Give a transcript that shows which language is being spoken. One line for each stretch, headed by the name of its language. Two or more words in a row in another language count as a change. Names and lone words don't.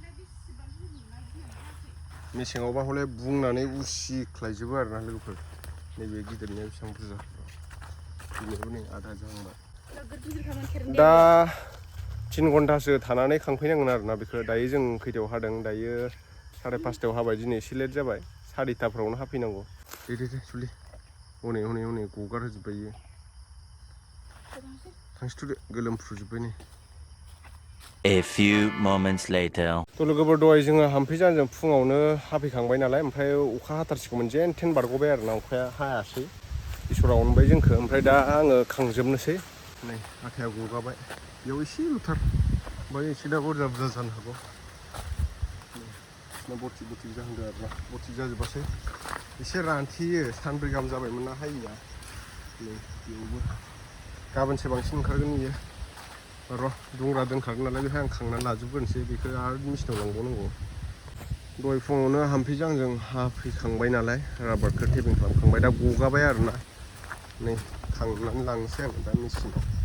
Bodo: मेसेङावबा हले बुंनानै उसिख्लायजोबो आरोना लोगोफोर नैबे गिदिरनिया बेसेबां बुरजा बेनिबो नै आधा जाहांबाय दा 3 घन्टासो थानानै खांफैनांगोन आरोना बेखौ दायो जों खैथायाव हादों दायो 5:30 हाबाय दिनै एसे लेट जाबाय 4:30फ्रावनो हाफैनांगौ दे सुलि हनै गगार होजोब्बाय इयो थांसैथ'दो गोलोमफ्रुजोब्बाय नै
English: A few moments later.
Bodo: थ' लोगोफोर दहाय जोङो हाम्फैजों फुङावनो हाफैखांबाय नालाय ओमफ्राय अखा हाथारसिगौमोन जेन थेन बारग'बाय आरोना अखाया हायासै इसोरा अनबाय जोंखौ ओमफ्राय दा आङो खांजोबनोसै नै आथाया गगाबाय बेयाव एसेल'थार ओमफ्राय एसे दा बुरजा जानो हागौ ना बरथिक जाहांदों आरोना बरथिक जाजोबासै एसे रानथेयो सानब्रै गाहाम जाबायमोन ना हायिया नै बेयावबो गाबोनसो बांसिन ओंखारगोन इयो र' दुंग्रा दोनखागोन नालाय बेहाय आं खांनानै लाजोबग्रोनोसै बेखौ आरो मेचिनाव लांबावनांगौ दहाय फुङावनो हाम्फैजों हाफैखांबाय नालाय राबारखौ टेपिं खालामखांबाय दा गगाबाय आरोना नै खांनानै लांनोसै आं दा मेचिनाव